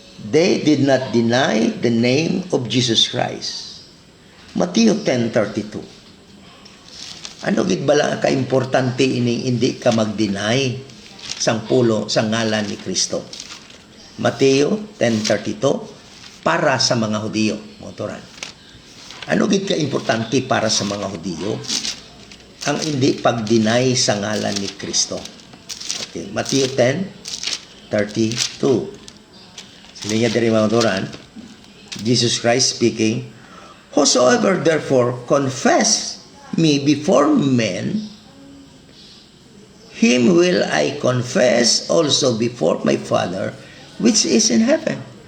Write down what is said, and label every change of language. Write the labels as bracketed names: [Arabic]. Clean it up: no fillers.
[English] They did not deny the name of Jesus Christ. Matthew 10:32. [Hiligaynon] Ano gid bala ka importante ini hindi ka mag-deny sang pulo sa ngalan ni Kristo? Mateo 10:32 para sa mga Hudiyo, mga turan. Ano gid ka importante para sa mga Hudiyo? Ang hindi pag-deny sa ngalan ni Kristo. [English] Okay, Matthew 10:32. [Hiligaynon] Sila niya diri, mga turan, [English] Jesus Christ speaking, "Whosoever therefore confess me before men, him will I confess also before my Father which is in heaven."